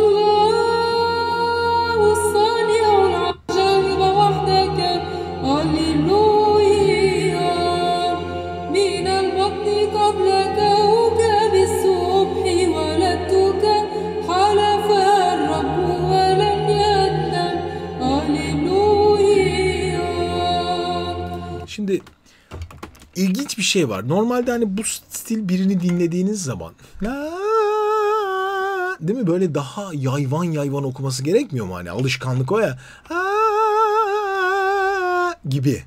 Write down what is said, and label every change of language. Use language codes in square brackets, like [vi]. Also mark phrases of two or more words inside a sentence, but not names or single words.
[ar] الله الصانع العجائب وحدك هللويا من البطن قبلك بالصبح ولدتك حلف الرب ولم يندم هللويا. [tr] Şimdi ilginç bir şey var. Normalde hani bu stil birini dinlediğiniz zaman değil mi? Böyle daha yayvan okuması gerekmiyor mu? Hani alışkanlık o ya. Gibi.